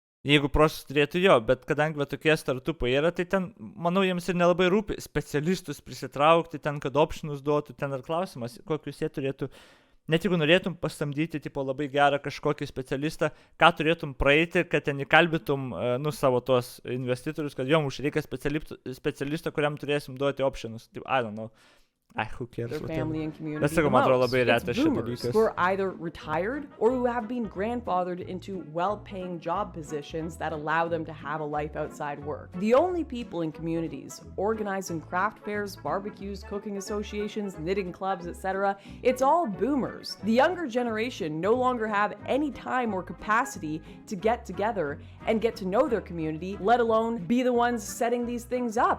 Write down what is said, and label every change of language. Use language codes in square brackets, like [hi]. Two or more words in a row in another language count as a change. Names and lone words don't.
[lt] Jeigu procesas turėtų jo, bet kadangi va tokie startupai yra, tai ten, manau, jiems ir nelabai rūpi specialistus prisitraukti, ten, kad optionus duotų, ten ar klausimas, kokius jie turėtų, net jeigu norėtum pasamdyti, tipo, labai gerą kažkokį specialistą, ką turėtum praeiti, kad ten įkalbytum, savo tuos investitorius, kad jom reikia specialisto, kuriam turėsim duoti optionus, taip, [en] I don't know. Who cares? Their family and community That's the like a most. [lt] labai [en] It's [lt] retas [en] boomers [lt] dalykas. [en] who are either retired or who have been grandfathered into well-paying job positions that allow them to have a life outside work. The only people in communities organizing craft fairs, barbecues, cooking associations, knitting clubs, etc., it's all boomers. The younger generation no longer have any time or capacity to get together and get to know their community, let alone be the ones setting these things up.